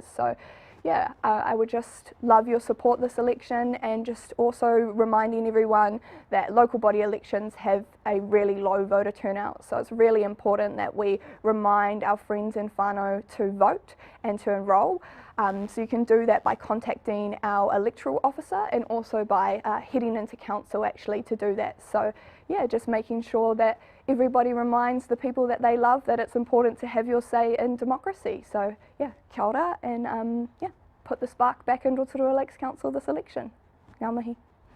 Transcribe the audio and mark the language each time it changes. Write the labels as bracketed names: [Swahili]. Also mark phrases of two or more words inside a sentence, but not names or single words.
[English] So yeah, I would just love your support this election, and just also reminding everyone that local body elections have a really low voter turnout, so it's really important that we remind our friends and whānau to vote and to enrol. So you can do that by contacting our electoral officer and also by heading into council actually to do that. So yeah, just making sure that everybody reminds the people that they love that it's important to have your say in democracy. So yeah, [Māori] kia ora, [English] and yeah, put the spark back in Rotorua Lakes Council this election. [Māori] Ngā mihi.